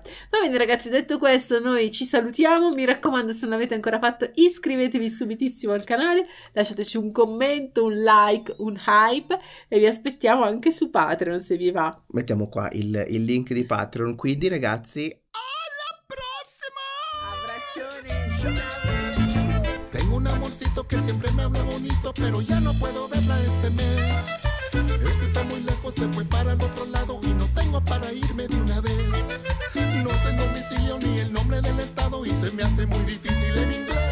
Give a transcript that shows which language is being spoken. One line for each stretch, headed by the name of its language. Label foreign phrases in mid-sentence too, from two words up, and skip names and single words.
Italian: Va bene ragazzi, detto questo noi ci salutiamo, mi raccomando, se non l'avete ancora fatto iscrivetevi subitissimo al canale, lasciateci un commento, un like, un hype e vi aspettiamo anche su Patreon se vi va. Mettiamo qua il link di Patreon, quindi ragazzi, alla prossima! Abbraccioni!
Spanish: Tengo un amorcito que siempre me habla bonito, pero ya no puedo verla este mes. Es que está muy lejos, se fue para el otro lado y no tengo para irme de una vez. No sé el domicilio ni el nombre del estado y se me hace muy difícil en inglés